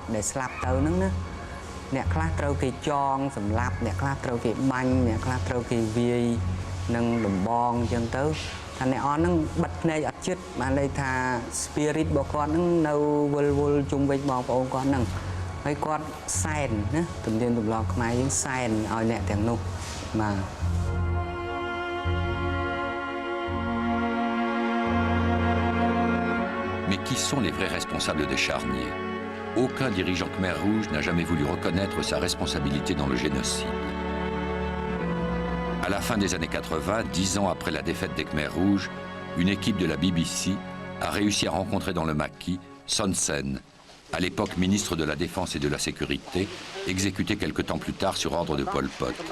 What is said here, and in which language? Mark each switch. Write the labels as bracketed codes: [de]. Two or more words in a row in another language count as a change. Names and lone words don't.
[km] ដែលស្លាប់ទៅហ្នឹងណាអ្នកខ្លះត្រូវគេចងសម្លាប់អ្នកខ្លះត្រូវគេបាញ់អ្នកខ្លះត្រូវគេវាយនឹងដំបងអញ្ចឹងទៅថាអ្នកអនហ្នឹងបិទភ្នែកអត់ជិតបានន័យថា spirit របស់គាត់ហ្នឹងនៅវិលជុំវិញបងប្អូនគាត់ហ្នឹងហើយគាត់សែនណាទំនៀមទម្លាប់ខ្មែរយើងសែនឲ្យអ្នកទាំងនោះបាទ [fr] Mais qui sont les vrais responsables des charniers? Aucun dirigeant Khmer Rouge n'a jamais voulu reconnaître sa responsabilité dans le génocide. À la fin des années 80, 10 ans après la défaite des Khmer Rouges, une équipe de la BBC a réussi à rencontrer dans le maquis Son Sen, à l'époque ministre de la Défense et de la Sécurité, exécuté quelque temps plus tard sur ordre de Pol Pot.